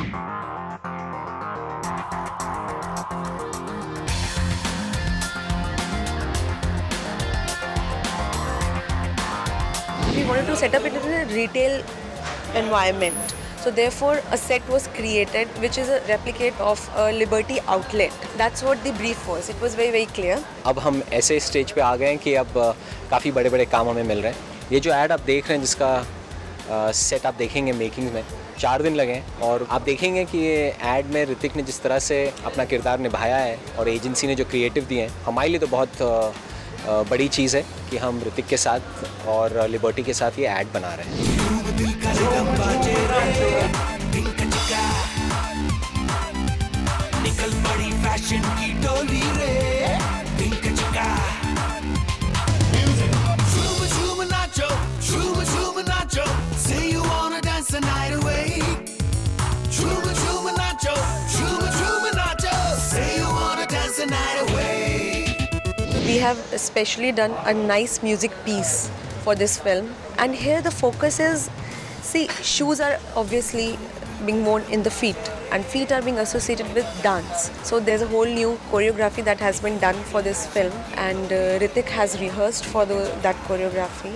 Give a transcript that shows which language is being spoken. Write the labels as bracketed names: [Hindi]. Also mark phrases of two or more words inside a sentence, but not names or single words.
[English] We wanted to set up it in a retail environment. So therefore a set was created which is a replicate of a Liberty outlet. That's what the brief was. It was very clear. [Hindi] अब हम ऐसे स्टेज पे आ गए हैं कि अब काफ़ी बड़े बड़े काम हमें मिल रहे हैं। ये जो ऐड आप देख रहे हैं जिसका सेट आप देखेंगे मेकिंग में 4 दिन लगे हैं और आप देखेंगे कि ये ऐड में ऋतिक ने जिस तरह से अपना किरदार निभाया है और एजेंसी ने जो क्रिएटिव दिए हैं हमारे लिए तो बहुत बड़ी चीज़ है कि हम ऋतिक के साथ और लिबर्टी के साथ ये ऐड बना रहे हैं। निकल पड़ी फैशन की डोली रे पिंक चिका झूम झूम नाचो झूम झूम नाचो [English] say you wanna dance the night away [Hindi] झूम झूम नाचो झूम झूम नाचो [English] say you wanna dance the night away. We have especially done a nice music piece for this film, and here the focus is, see, shoes are obviously being worn in the feet and feet are being associated with dance. So there's a whole new choreography that has been done for this film, and Hrithik has rehearsed for that choreography.